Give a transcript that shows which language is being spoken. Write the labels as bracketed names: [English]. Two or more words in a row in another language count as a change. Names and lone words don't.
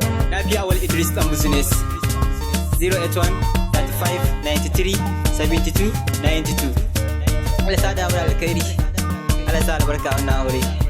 [Hausa] Lafiya Awal Idris ɗan business, zero eight one thirty five ninety three seventy two ninety two. Allah sa da mu da alkhairi, Allah sa albarka wannan aure.